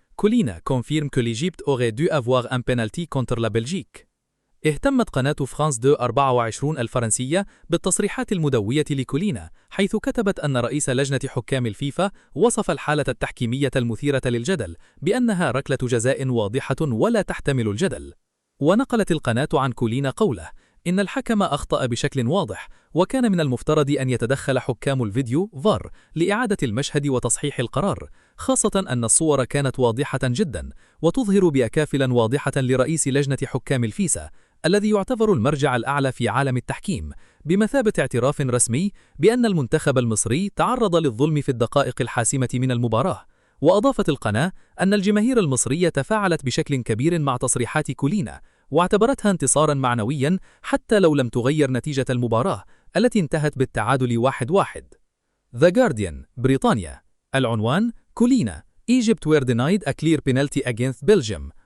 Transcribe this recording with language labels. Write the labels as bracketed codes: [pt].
[fr] كولينا confirme que l'Égypte aurait dû avoir un penalty contre la Belgique. [ar] اهتمت قناة فرانس 24 الفرنسية بالتصريحات المدوية لكولينا، حيث كتبت أن رئيس لجنة حكام الفيفا وصف الحالة التحكيمية المثيرة للجدل بأنها ركلة جزاء واضحة ولا تحتمل الجدل. ونقلت القناة عن كولينا قوله: إن الحكم أخطأ بشكل واضح، وكان من المفترض أن يتدخل حكام الفيديو فار لإعادة المشهد وتصحيح القرار، خاصة أن الصور كانت واضحة جدا وتظهر بأكافل واضحة لرئيس لجنة حكام الفيفا الذي يعتبر المرجع الأعلى في عالم التحكيم، بمثابة اعتراف رسمي بأن المنتخب المصري تعرض للظلم في الدقائق الحاسمة من المباراة. وأضافت القناة أن الجماهير المصرية تفاعلت بشكل كبير مع تصريحات كولينا واعتبرتها انتصارا معنويا حتى لو لم تغير نتيجة المباراة التي انتهت بالتعادل 1-1. [en] The Guardian [ar] بريطانيا. العنوان: [en] Collina: Egypt were denied a clear penalty against Belgium.